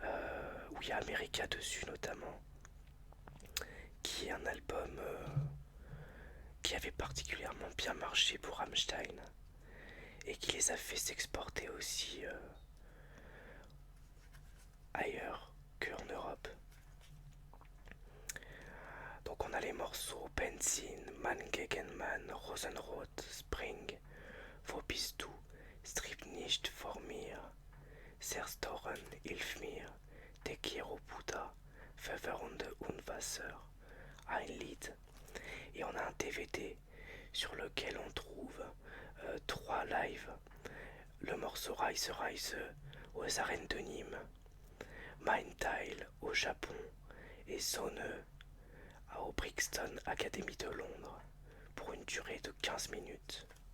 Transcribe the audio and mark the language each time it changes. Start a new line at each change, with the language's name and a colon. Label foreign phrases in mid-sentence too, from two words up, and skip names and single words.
French: où il y a America dessus notamment, qui est un album qui avait particulièrement bien marché pour Rammstein et qui les a fait s'exporter aussi ailleurs qu'en Europe. Donc on a les morceaux Benzin, Mann gegen Mann, Rosenrot, Spring, Wo bist du, Strip nicht vor mir, Zerstoren, Hilf mir, Te quiero puta, Verwirrende Unwasser, ein Lied. Et on a un DVD sur lequel on trouve 3 lives. Le morceau Reise Reise aux arènes de Nîmes, Mindtile au Japon et Sonne au Brixton Academy de Londres pour une durée de 15 minutes.